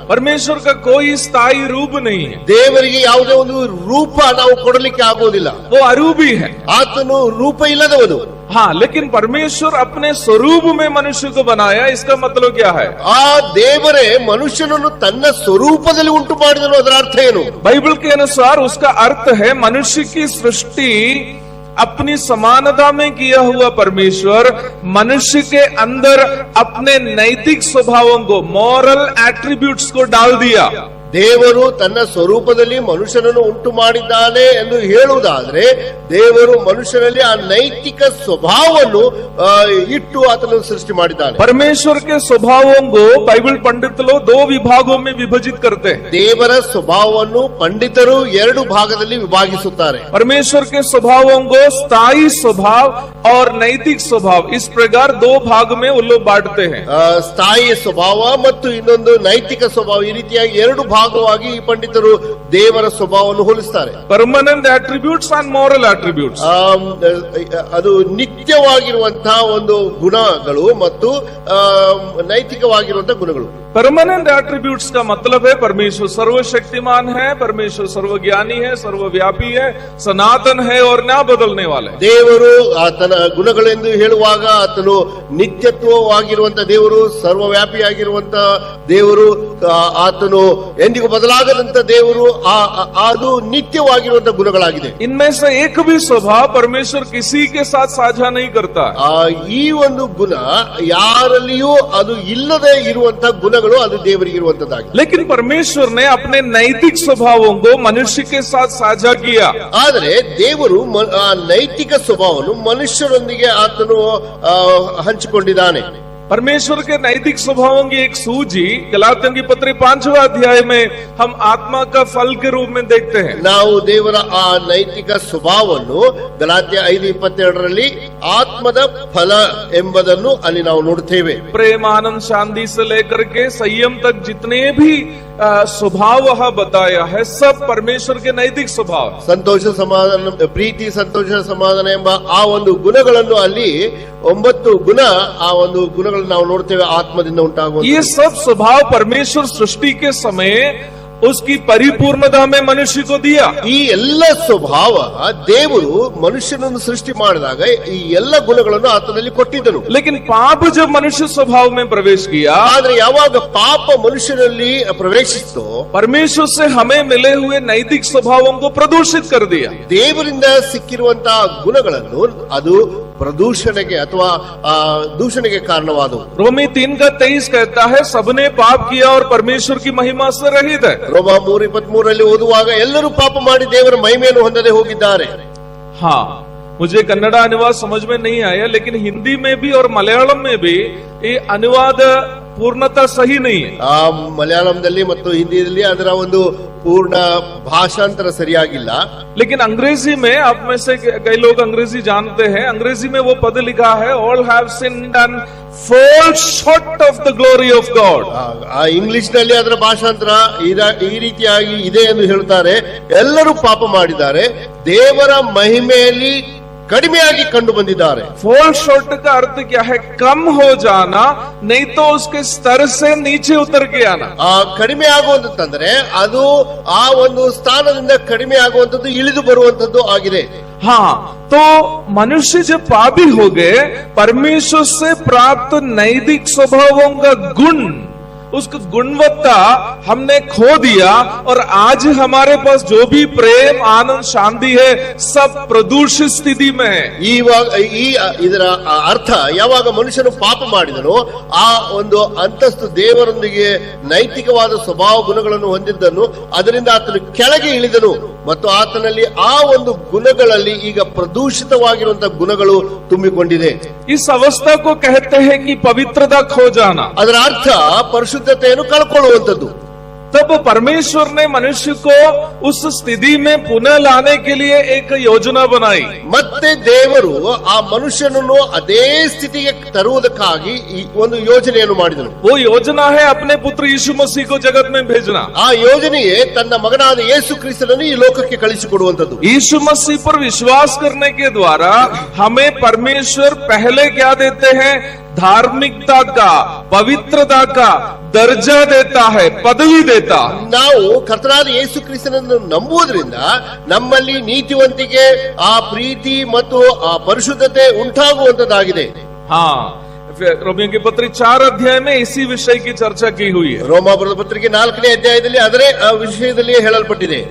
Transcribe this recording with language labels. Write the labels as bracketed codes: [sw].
[hi] परमेश्वर का कोई स्थायी रूप नहीं है। [kn] ದೇವರಿಗೆ ಯಾವುದೇ ಒಂದು ರೂಪ ನಾವು ಕೊಡಲಿಕ್ಕೆ ಆಗೋದಿಲ್ಲ, [hi] वो अरूपी है। [kn] ಆತನು ರೂಪ ಇಲ್ಲದವನು। [hi] हाँ, लेकिन परमेश्वर अपने स्वरूप में मनुष्य को बनाया, इसका मतलब क्या है? [kn] ಆ ದೇವರೇ ಮನುಷ್ಯನನ್ನು ತನ್ನ ಸ್ವರೂಪದಲ್ಲಿ ಉಂಟು ಮಾಡಿದನು, ಅದರ ಅರ್ಥ ಏನು? [hi] बाइबल के अनुसार उसका अर्थ है मनुष्य की सृष्टि अपनी समानता में किया हुआ परमेश्वर मनुष्य के अंदर अपने नैतिक स्वभावों को, मॉरल एट्रीब्यूट्स को डाल दिया। [kn] ದೇವರು ತನ್ನ ಸ್ವರೂಪದಲ್ಲಿ ಮನುಷ್ಯನನ್ನು ಉಂಟು ಮಾಡಿದ್ದಾನೆ ಎಂದು ಹೇಳುವುದಾದ್ರೆ ದೇವರು ಮನುಷ್ಯನಲ್ಲಿ ಆ ನೈತಿಕ ಸ್ವಭಾವವನ್ನು ಇಟ್ಟು ಆತನನ್ನು ಸೃಷ್ಟಿ ಮಾಡಿದ್ದಾನೆ। [hi] परमेश्वर के स्वभावों को बाइबल पंडित लोग दो विभागों में विभाजित करते हैं। [kn] ದೇವರ ಸ್ವಭಾವವನ್ನು ಪಂಡಿತರು ಎರಡು ಭಾಗದಲ್ಲಿ ವಿಭಾಗಿಸುತ್ತಾರೆ। [hi] परमेश्वर के स्वभावों को स्थायी स्वभाव और नैतिक स्वभाव, इस प्रकार दो भाग में वो लोग बांटते हैं। [kn] ಸ್ಥಾಯಿ ಸ್ವಭಾವ ಮತ್ತು ಇನ್ನೊಂದು ನೈತಿಕ ಸ್ವಭಾವ, ಈ ರೀತಿಯಾಗಿ ಎರಡು ಭಾಗವಾಗಿ ಈ ಪಂಡಿತರು ದೇವರ ಸ್ವಭಾವವನ್ನು ಹೋಲಿಸುತ್ತಾರೆ। [en] permanent attributes and moral attributes, [kn] ಅದು ನಿತ್ಯವಾಗಿರುವಂತಹ ಒಂದು ಗುಣಗಳು ಮತ್ತು ನೈತಿಕವಾಗಿರುವಂತಹ ಗುಣಗಳು। [hi] परमानेंट एट्रीब्यूट्स का मतलब है परमेश्वर सर्वशक्तिमान है, परमेश्वर सर्वज्ञानी है, सर्वव्यापी है, सनातन है और न बदलने वाला है। [kn] ದೇವರು ಆತನ ಗುಣಗಳೆಂದು ಹೇಳುವಾಗ ಆತನು ನಿತ್ಯತ್ವವಾಗಿರುವಂತಹ ದೇವರು, ಸರ್ವವ್ಯಾಪಿಯಾಗಿರುವಂತ ದೇವರು, ಆತನು ಎಂದಿಗೂ ಬದಲಾಗದಂತ ದೇವರು, ಅದು ನಿತ್ಯವಾಗಿರುವಂತಹ ಗುಣಗಳಾಗಿದೆ। [hi] इनमें से एक भी स्वभाव परमेश्वर किसी के साथ साझा नहीं करता। [kn] ಈ ಒಂದು ಗುಣ ಯಾರಲ್ಲಿಯೂ ಅದು ಇಲ್ಲದೆ ಇರುವಂತಹ ಗುಣಗಳು ಗುಣಗಳು ಅದು ದೇವರಿಗಿರುವಂತದ್ದಾಗಿದೆ. [hi] लेकिन परमेश्वर ने अपने नैतिक स्वभावों को मनुष्य के साथ साझा किया. [kn] ಆದರೆ ದೇವರು ಆ ನೈತಿಕ ಸ್ವಭಾವವನ್ನು ಮನುಷ್ಯರೊಂದಿಗೆ ಆತನು ಹಂಚಿಕೊಂಡಿದ್ದಾನೆ. [hi] परमेश्वर के नैतिक स्वभावों की एक सूची गलातियों की पत्री 5वां अध्याय में हम आत्मा का फल के रूप में देखते हैं. [kn] ನಾವು ದೇವರ ಆ ನೈತಿಕ ಸ್ವಭಾವವನ್ನು ಗಲಾತ್ಯ 5:22 ಆತ್ಮದ ಫಲ ಎಂಬುದನ್ನು ಅಲ್ಲಿ ನಾವು ನೋಡುತ್ತೇವೆ. [hi] प्रेम, आनंद, शांति से लेकर के संयम तक जितने भी स्वभाव बताया है सब परमेश्वर के नैतिक स्वभाव. [kn] ಸಂತೋಷ, ಸಮಾಧಾನ, ಪ್ರೀತಿ, ಸಂತೋಷ, ಸಮಾಧಾನ ಎಂಬ ಆ ಒಂದು ಗುಣಗಳನ್ನು ಅಲ್ಲಿ 9 ಗುಣ, ಆ ಒಂದು ಗುಣಗಳನ್ನು ನಾವು ನೋಡ್ತೇವೆ ಆತ್ಮದಿಂದ ಉಂಟಾಗುವ. [hi] ये सब स्वभाव परमेश्वर सृष्टि के समय उसकी परिपूर्णता में मनुष्य को दिया. [kn] ಈ ಎಲ್ಲ ಸ್ವಭಾವ ದೇವರು ಮನುಷ್ಯನನ್ನು ಸೃಷ್ಟಿ ಮಾಡಿದಾಗ ಈ ಎಲ್ಲ ಗುಣಗಳನ್ನು ಆತನಲ್ಲಿ ಕೊಟ್ಟಿದ್ದನು. [hi] लेकिन पाप जब मनुष्य स्वभाव में प्रवेश किया, [kn] ಆದ್ರೆ ಯಾವಾಗ ಪಾಪ ಮನುಷ್ಯನಲ್ಲಿ ಪ್ರವೇಶಿಸಿತೋ [hi] परमेश्वर से हमें मिले हुए नैतिक स्वभावों को प्रदूषित कर दिया. [kn] ದೇವರಿಂದ ಸಿಕ್ಕಿರುವಂತಹ ಗುಣಗಳನ್ನು ಅದು ಪ್ರದೂಷಣೆಗೆ ಅಥವಾ ದೂಷಣೆಗೆ ಕಾರಣವಾದವು. [hi] रोमी 3:23 कहता है सबने पाप किया और परमेश्वर की महिमा से रहित है. [kn] ರೋಮ 3:23 ಓದುವಾಗ ಎಲ್ಲರೂ ಪಾಪ ಮಾಡಿ ದೇವರ ಮಹಿಮೆಯನ್ನು ಹೊಂದದೆ ಹೋಗಿದ್ದಾರೆ. [hi] हाँ, मुझे कन्नड़ा अनुवाद समझ में नहीं आया, लेकिन हिंदी में भी और मलयालम में भी ये अनुवाद पूर्णता सही नहीं है. [kn] ಆ ಮಲಯಾಳಂದಲ್ಲಿ ಮತ್ತು ಹಿಂದಿಯಲ್ಲಿ ಅದರ ಒಂದು पूर्ण भाषांतर सरियागिಲ್ಲ. [hi] लेकिन अंग्रेजी में, आप में से कई लोग अंग्रेजी जानते हैं, अंग्रेजी में वो पद लिखा है [en] All have sinned and fall short of the glory of God. [kn] ಆ ಇಂಗ್ಲಿಷ್ ನಲ್ಲಿ ಅದರ ಭಾಷಾಂತರ ಈ ರೀತಿಯಾಗಿ ಇದೆ ಎಂದು ಹೇಳ್ತಾರೆ, ಎಲ್ಲರೂ ಪಾಪ ಮಾಡಿದ್ದಾರೆ, ದೇವರ ಮಹಿಮೆಯಲ್ಲಿ ಕಡಿಮೆಯಾಗಿ ಕಂಡು ಬಂದಿದ್ದಾರೆ. [hi] fall short का अर्थ क्या है? कम हो जाना, नहीं तो उसके स्तर से नीचे उतर के आना. [kn] ಕಡಿಮೆ ಆಗುವಂತಂದ್ರೆ ಅದು ಆ ಒಂದು ಸ್ಥಾನದಿಂದ ಕಡಿಮೆ ಆಗುವಂತದ್ದು, ಇಳಿದು ಬರುವಂತದ್ದು ಆಗಿದೆ. [hi] हाँ, तो मनुष्य जब पापी हो गए, परमेश्वर से प्राप्त नैतिक स्वभावों का गुण, उसकी गुणवत्ता हमने खो दिया और आज हमारे पास जो भी प्रेम, आनंद, शांति है सब प्रदूषित स्थिति में है. [kn] ಇದರ ಅರ್ಥ ಯಾವಾಗ ಮನುಷ್ಯನು ಪಾಪ ಮಾಡಿದನೋ ಆ ಒಂದು ಅಂತಸ್ತು ದೇವರೊಂದಿಗೆ ನೈತಿಕವಾದ ಸ್ವಭಾವ ಗುಣಗಳನ್ನು ಹೊಂದಿದ್ದನು, ಅದರಿಂದ ಆತನು ಕೆಳಗೆ ಇಳಿದನು ಮತ್ತು ಆತನಲ್ಲಿ ಆ ಒಂದು ಗುಣಗಳಲ್ಲಿ ಈಗ ಪ್ರದೂಷಿತವಾಗಿರುವಂತಹ ಗುಣಗಳು ತುಂಬಿಕೊಂಡಿದೆ. [hi] इस अवस्था को कहते हैं कि पवित्रता खो जाना. [kn] ಅದರ ಅರ್ಥ ಪರಿಶುದ್ಧತೆಯನ್ನು ಕಳ್ಕೊಳ್ಳುವಂಥದ್ದು. [hi] तब परमेश्वर ने मनुष्य को उस स्थिति में पुनः लाने के लिए एक योजना बनाई. [kn] ಮತ್ತೆ ದೇವರು ಆ ಮನುಷ್ಯನನ್ನು ಅದೇ ಸ್ಥಿತಿಗೆ ತರುವುದಕ್ಕಾಗಿ ಈ ಒಂದು ಯೋಜನೆಯನ್ನು ಮಾಡಿದನು. [hi] वो योजना है अपने पुत्र यीशु मसीह को जगत में भेजना. [kn] ಆ ಯೋಜನೆಯೇ ತನ್ನ ಮಗನಾದ ಯೇಸು ಕ್ರಿಸ್ತನನ್ನು ಈ ಲೋಕಕ್ಕೆ ಕಳಿಸಿಕೊಡುವಂಥದ್ದು. [hi] यीशु मसीह पर विश्वास करने के द्वारा हमें परमेश्वर पहले क्या देते हैं? धार्मिकता का, पवित्रता का दर्जा देता है, पदवी देता. [kn] ನಾವು ಕರ್ತನಾದ ಯೇಸು ಕ್ರಿಸ್ತನನ್ನು ನಂಬುವುದರಿಂದ ನಮ್ಮಲ್ಲಿ ನೀತಿವಂತಿಕೆ, ಆ ಪ್ರೀತಿ ಮತ್ತು ಆ ಪರಿಶುದ್ಧತೆ ಉಂಟಾಗುವಂತದ್ದಾಗಿದೆ. [hi] हाँ, रोमियों की पत्री 4 अध्याय में इसी विषय की चर्चा की हुई है. [kn] ರೋಮಾಪುರದ ಪತ್ರಿಕೆ 4ನೇ ಅಧ್ಯಾಯದಲ್ಲಿ ಅದರ ವಿಷಯದಲ್ಲಿ ಹೇಳಲ್ಪಟ್ಟಿದೆ.